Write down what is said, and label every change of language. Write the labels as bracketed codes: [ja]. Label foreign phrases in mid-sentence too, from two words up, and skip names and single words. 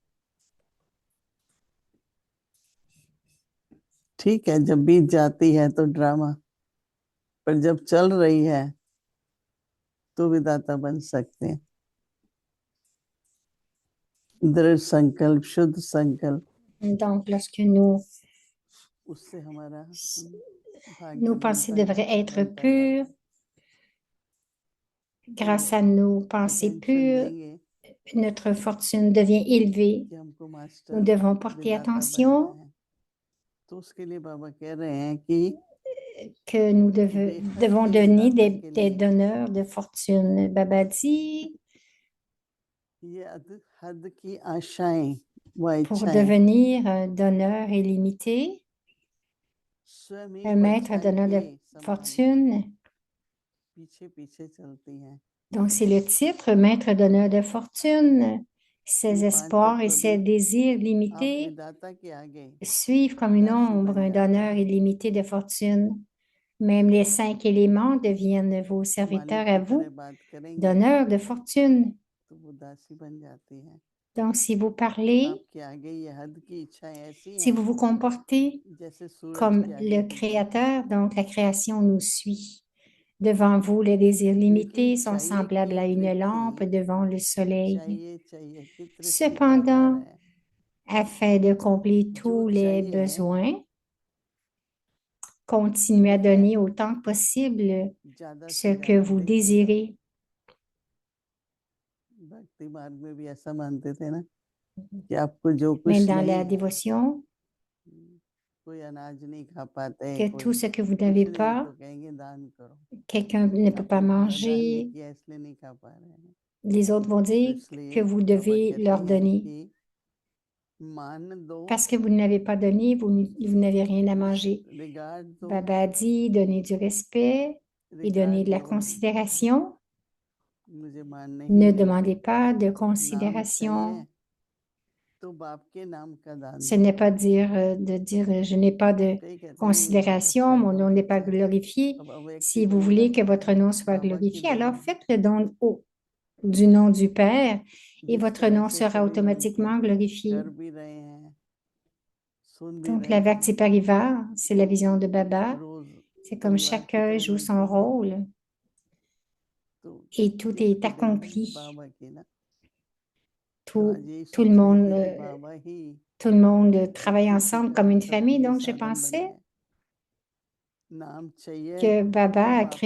[hi] ठीक है, जब बीत जाती है तो ड्रामा, पर जब चल रही है तो विदाता बन सकते हैं। दृढ़ संकल्प, शुद्ध संकल्प, [fr] Donc, lorsque nous, [hi] उससे हमारा भाग्य [fr] nos pensées [hi] बनता [fr] devraient être [hi] बनता [fr] pures, [hi] जाता है। [fr] grâce à nos pensées attention pures, [hi] देंगे [fr] notre fortune devient élevée. [hi] कि हमको [fr] Nous [hi] मास्टर [fr] devons porter [hi] विदाता बनना [fr] attention [hi] है, तो उसके लिए बाबा कह रहे हैं कि [fr] que nous [hi] बेहद [fr] devons [hi] के [fr] donner [hi] विदाता [fr] des, [hi] के [fr] des [hi] लिए [fr] donneurs de fortune. Baba dit, [hi] ये हद की आशाएं व [fr] pour [hi] इच्छाएं [fr] devenir un donneur illimité, [hi] स्वयं [fr] un [hi] ही [fr] maître [hi] परछाई [fr] donneur [hi] के [fr] de [hi] समान [fr] fortune. [hi] पीछे पीछे चलती हैं। [fr] Donc, c'est le titre, maître donneur de fortune. Ses [hi] ये पांच [fr] espoirs et [hi] तत्व [fr] ses [hi] भी [fr] désirs [hi] आप [fr] limités [hi] विदाता के आगे [fr] suivent comme une [hi] दासी [fr] ombre [hi] बन [fr] un [hi] जाते [fr] donneur [hi] हैं। [fr] illimité de fortune. Même les 5 éléments deviennent vos [hi] मालिक [fr] serviteurs à [hi] की तरह [fr] vous, [hi] बात करेंगे [fr] donneurs de fortune. [hi] तो वो दासी बन जाती है। [fr] Donc, si vous parlez, [hi] आपके आगे ये हद की इच्छाएं ऐसी [fr] si [hi] हैं [fr] vous vous comportez [hi] जैसे सूरज [fr] comme [hi] के आगे [fr] le [hi] पीछे। [fr] Créateur, donc la création nous suit. Devant vous, les désirs limités sont [hi] चाहिए [fr] semblables [hi] की [fr] à une lampe [hi] वृत्ति [fr] devant le soleil. [hi] चाहिए की तृष्टि का आधार [fr] Cependant, [hi] है। [fr] afin de combler [hi] जो [fr] tous les [hi] चाहिए [fr] besoins, continuez à [hi] वह [fr] donner autant que possible [hi] ज्यादा [fr] ce [hi] से [fr] que [hi] ज्यादा [fr] vous [hi] देते जाओ। [fr] désirez. [hi] भक्ति मार्ग में भी ऐसा मानते थे ना कि आपको जो [fr] Mais [hi] कुछ [fr] dans [hi] नहीं [fr] la [hi] है, [fr] dévotion, [hi] कोई अनाज नहीं खा पाते, [fr] que [hi] कोई [fr] tout ce que vous [hi] कुछ [fr] n'avez [hi] नहीं [fr] pas, [hi] तो कहेंगे दान करो, [fr] quelqu'un ne peut pas [hi] आपने पूरा दान नहीं [fr] manger, [hi] किया इसलिए नहीं खा पा रहे हैं। [fr] les autres vont [hi] तो [fr] dire que [hi] इसलिए [fr] vous [hi] बाबा [fr] devez [hi] कहते [fr] leur [hi] हैं [fr] donner. [hi] कि मान दो, [fr] Parce que vous ne l'avez pas donné, vous n'avez rien à manger. [hi] रिगार्ड दो, [fr] Baba dit, donnez du respect et donnez [hi] रिगार्ड [fr] de la [hi] दो, [fr] considération. [hi] मुझे मान नहीं [fr] Ne [hi] है, [fr] demandez pas de [hi] नाम [fr] considération. [hi] चाहिए तो बाप के नाम का दान [fr] Ce [hi] दो। [fr] n'est pas de dire je n'ai pas de [hi] कई कहते हैं नहीं बहुत [fr] considération, [hi] अच्छा है, [fr] mon nom [hi] बहुत [fr] n'est pas [hi] अच्छा है। [fr] glorifié. [hi] अब अव्यक्ति [fr] Si vous [hi] बोलेगा [fr] voulez que votre nom soit [hi] बाबा की [fr] glorifié, alors [hi] देन [fr] faites le don du nom du Père et [hi] जिस [fr] votre [hi] तरह [fr] nom [hi] से [fr] sera [hi] सभी मिलके [fr] automatiquement glorifié. [hi] कर भी रहे हैं, सुन भी [fr] Donc, [hi] रहे [fr] la [hi] हैं, [fr] Bhakti Parivar, c'est la vision de Baba. [hi] रोज [fr] C'est comme [hi] परिवार की [fr] chacun [hi] तरह [fr] joue [hi] मिलते [fr] son [hi] हैं, [fr] rôle [hi] तो [fr] et tout [hi] ये [fr] est [hi] भी देन है [fr] accompli. [hi] बाबा की ना। तो [fr] Tout, [hi] आज यही [fr] tout le [hi] सोच रहे [fr] monde, [hi] थे कि बाबा ही [fr] tout le monde travaille [hi] भक्ति [fr] ensemble [hi] का [fr] comme une [hi] सबके [fr] famille. [hi] लिए [fr] Donc, je [hi] साधन बने [fr] pensais [hi] हैं। नाम चाहिए [fr] que Baba [hi] तो [fr] a [hi] बाप